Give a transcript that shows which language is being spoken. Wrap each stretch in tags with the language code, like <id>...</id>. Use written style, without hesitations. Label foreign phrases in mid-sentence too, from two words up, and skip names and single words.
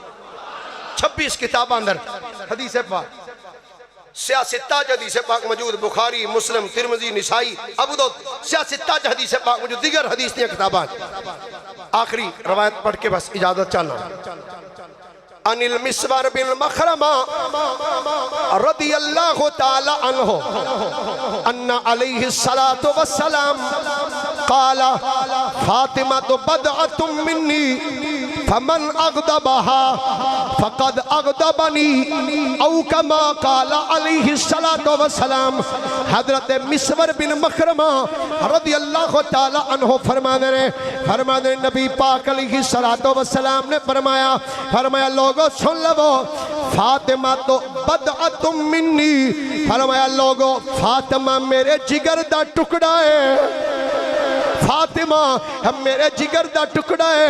<pa>26 کتاباں اندر حدیث پاک صحاح ستہ حدیث پاک موجود بخاری مسلم ترمذی نسائی ابو داؤد صحاح ستہ حدیث پاک موجود دیگر حدیث دیاں کتاباں آخری روایت پڑھ کے بس اجازت چاہنا</pa> <ar>عن المسور بن مخرمة رضي الله تعالى عنه أن عليه الصلاة والسلام قال فاطمة بضعة مني فمن أغضبها فقد أغضبني أو كما قال عليه الصلاة والسلام.</ar> <ur>حضرت مسور بن مخرمہ</ur> <ar>رضي الله تعالى عنه</ar> <ur>فرماتے ہیں نبی پاک</ur> <ar>عليه الصلاة والسلام</ar> <ur>نے فرمایا لوگو سن لو,</ur> <ar>فاطمة بضعة مني,</ar> <ur>فرمایا لوگو فاطمہ میرے جگر دا ٹکڑا ہے فاطمہ میرے جگر دا ٹکڑا ہے.</ur>